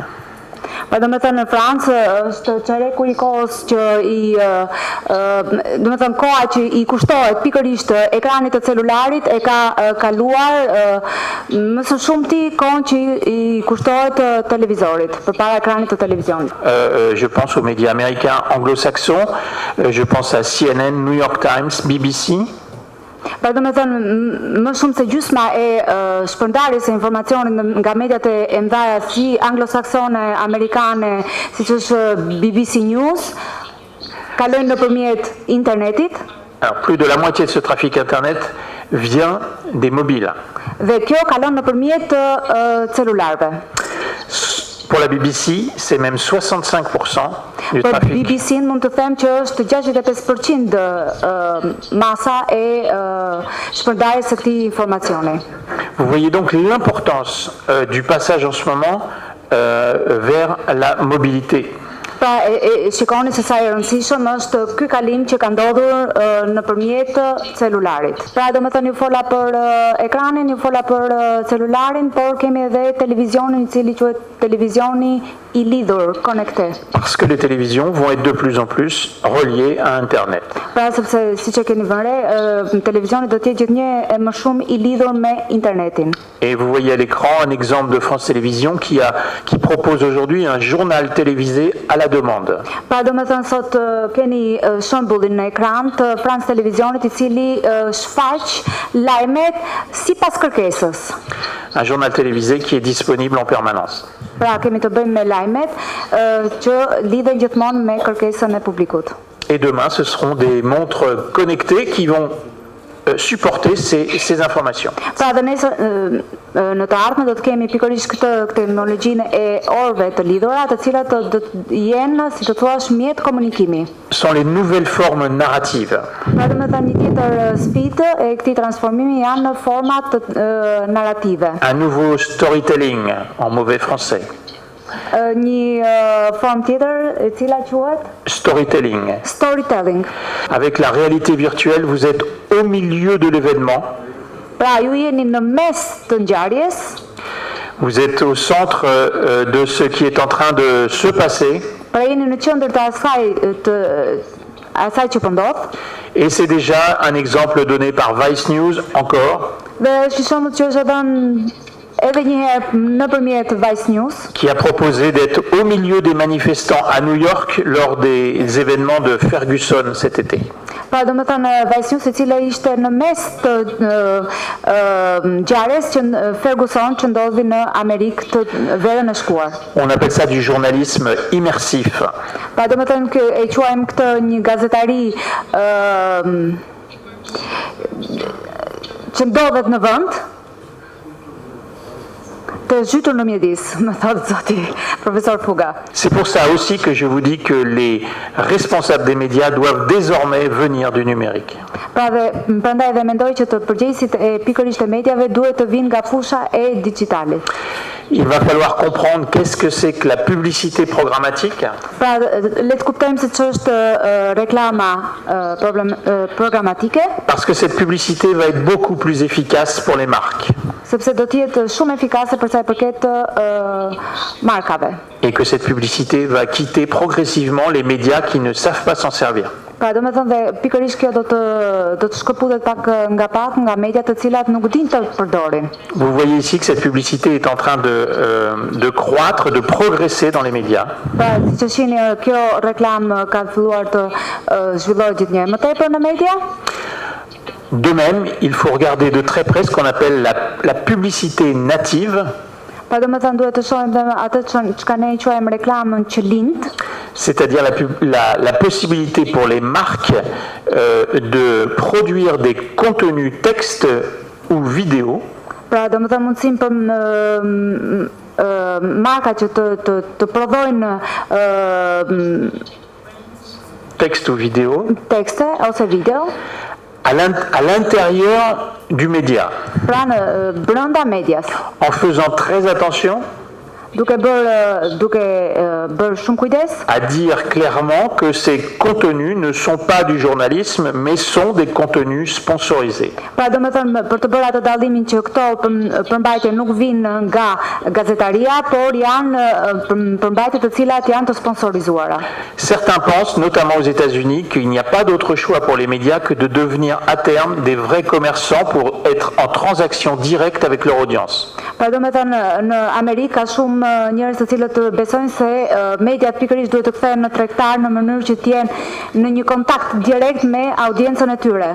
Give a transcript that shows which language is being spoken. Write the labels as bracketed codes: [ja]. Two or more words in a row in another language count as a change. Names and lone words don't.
[sq] Pa do me thënë, në Francë është çereku I kohës që do me thënë, koha që I kushtohet pikërisht ekranit të celularit e ka kaluar më së shumti kohën që I kushtohet televizorit, përpara ekranit të televizionit. [fr] Je pense aux médias américains anglo-saxons, je pense à CNN, New York Times, BBC. [sq] Pra do me thënë, më shumë se gjysma e shpërndarjes së informacionit nga mediat e mëdha si anglosaksone, amerikane, siç është BBC News, kalojnë nëpërmjet internetit. [fr] Alors, plus de la moitié de ce trafic Internet vient des mobiles. [sq] Dhe kjo kalon nëpërmjet celularëve. [fr] Pour la BBC, c'est même 65% du [sq] Për [fr] trafic. [sq] BBC mund të them që është 65% masa e shpërndarjes së këtij informacioni. [fr] Vous voyez donc l'importance du passage en ce moment vers la mobilité. [sq] Pra shikoni se sa I rëndësishëm është ky kalim që ka ndodhur nëpërmjet celularit. Pra do me thënë, ju fola për ekranin, ju fola për celularin, por kemi edhe televizionin I cili quhet televizioni I lidhur, [fr] connecté. Parce que les télévisions vont être de plus en plus reliées à Internet. [sq] Pra sepse siç e keni vënë re, televizioni do të jetë gjithnjë e më shumë I lidhur me internetin. [fr] Et vous voyez à l'écran un exemple de France Télévisions qui propose aujourd'hui un journal télévisé à la demande. [sq] Pra do me thënë, sot keni shembullin në ekran të France Televizionit I cili shfaq lajmet sipas kërkesës. [fr] Un journal télévisé qui est disponible en permanence. [sq] Pra kemi të bëjmë me lajmet që lidhen gjithmonë me kërkesën e publikut. [fr] Et demain, ce seront des montres connectées qui vont supporter ces informations. [sq] Pra dhe nesër në të ardhmen do të kemi pikërisht këtë teknologjinë e orëve të lidhura, të cilat do të jenë, si të thuash, mjet komunikimi. [fr] Sont les nouvelles formes narratives. [sq] Pra dhe me thënë, një tjetër sfidë e këtij transformimi janë në format narrative. [fr] Un nouveau storytelling en mauvais français. [sq] Një formë tjetër e cila quhet Storytelling. storytelling. [fr] Avec la réalité virtuelle, vous êtes au milieu de l'événement. [sq] Pra ju jeni në mes të ngjarjes. [fr] Vous êtes au centre de ce qui est en train de se passer. [sq] Pra jeni në qendër të asaj që po ndodh. [fr] Et c'est déjà un exemple donné par Vice News encore. [sq] Dhe shishomët që është dhënë edhe një herë nëpërmjet Vice News, [fr] qui a proposé d'être au milieu des manifestants à New York lors des événements de Ferguson cet été. [sq] Pra domethënë vajzës e cila ishte në mes të ngjarjes që Ferguson që ndodhi në Amerikë të verën e shkuar. [fr] On appelle ça du journalisme immersif. [sq] Pra domethënë e quajmë këtë një gazetari që ndodhet në vend të zhytur në mjedis, më thotë zoti profesor Fuga. [fr] C'est pour ça aussi que je vous dis que les responsables des médias doivent désormais venir du numérique. [sq] Prandaj dhe mendoj që të përgjegjësit e pikërisht e mediave duhet të vinë nga fusha e digjitalit. [fr] Il va falloir comprendre qu'est-ce que c'est que la publicité programmatique. [sq] Pra, le të kuptojmë se ç'është reklama programatike. [fr] Parce que cette publicité va être beaucoup plus efficace pour les marques. [sq] Sepse do të jetë shumë efikase për sa i përket markave. [fr] Et que cette publicité va quitter progressivement les médias qui ne savent pas s'en servir. [sq] Pra, do me thënë dhe pikërisht kjo do të shkëputet pak nga mediat të cilat nuk din të përdorin. [fr] Vous voyez ici que cette publicité est en train de croître, de progresser dans les médias. [sq] Pra, siç e shihni, kjo reklam ka filluar të zhvillohet gjithnjë më tepër në media. [fr] De même, il faut regarder de très près ce qu'on appelle la publicité native. [sq] Pra do me thënë duhet të shohim dhe atë çka ne quajmë reklamën që lind. [fr] C'est-à-dire la possibilité pour les marques de produire des contenus texte ou vidéo. [sq] Pra do me thënë mundësinë për marka që të prodhojnë [fr] texte ou vidéo. [sq] Tekste ose video. [fr] À l'intérieur du média. [sq] Pra brenda medias. [fr] En faisant très attention. [sq] Duke bërë shumë kujdes. [fr] À dire clairement que ces contenus ne sont pas du journalisme, mais sont des contenus sponsorisés. [sq] Pra do me thënë për të bërë atë dallimin që këto përmbajtje nuk vinë nga gazetaria, por janë përmbajtje të cilat janë të sponsorizuara. [fr] Certains pensent, notamment aux États-Unis, qu'il n'y a pas d'autre choix pour les médias que de devenir à terme des vrais commerçants pour être en transaction directe avec leur audience. [sq] Pra do me thënë në Amerikë ka shumë njerëz të cilët besojnë se mediat pikërisht duhet të kthehen në tregtar në mënyrë që të jenë në një kontakt direkt me audiencën e tyre.